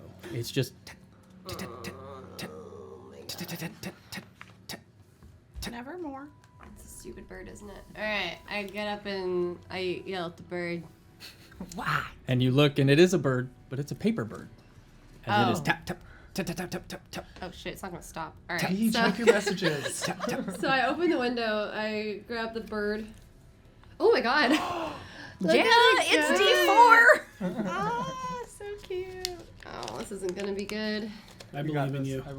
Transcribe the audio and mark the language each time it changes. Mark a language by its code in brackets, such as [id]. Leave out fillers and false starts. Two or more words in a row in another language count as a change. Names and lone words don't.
[en] It's just Nevermore. It's a stupid bird, isn't it? Alright, I get up and I yell at the bird. Why? and you look, and it is a bird, but it's a paper bird. And it is Oh. tap tap tap tap tap tap tap tap. Oh shit, it's not gonna stop. Alright. Hey, So, check your messages. Tap tap. so I open the window, I grab the bird. Oh my god. Look Yeah, at it it's go. D4. Ah, so cute. Oh, this isn't gonna be good. I You got believe in